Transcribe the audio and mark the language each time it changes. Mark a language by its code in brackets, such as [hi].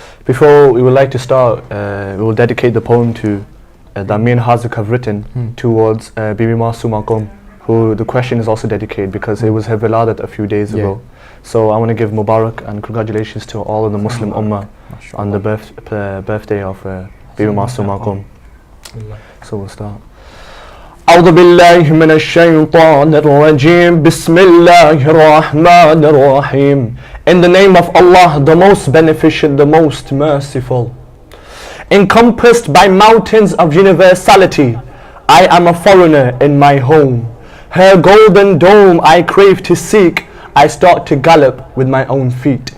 [en] Before we would like to start, we will dedicate the poem to that me and Hazik have written towards Bibi Masum Maqum, who the question is also dedicated because it was her wiladat a few days ago. So I want to give Mubarak and congratulations to all of the Muslim Ummah on the birthday of Bibi Masum Maqum. So we'll start. [ar] أعوذ بالله من الشيطان الرجيم بسم الله الرحمن الرحيم. [en] In the name of Allah, the most beneficent, the most merciful. Encompassed by mountains of universality, I am a foreigner in my home. Her golden dome I crave to seek, I start to gallop with my own feet.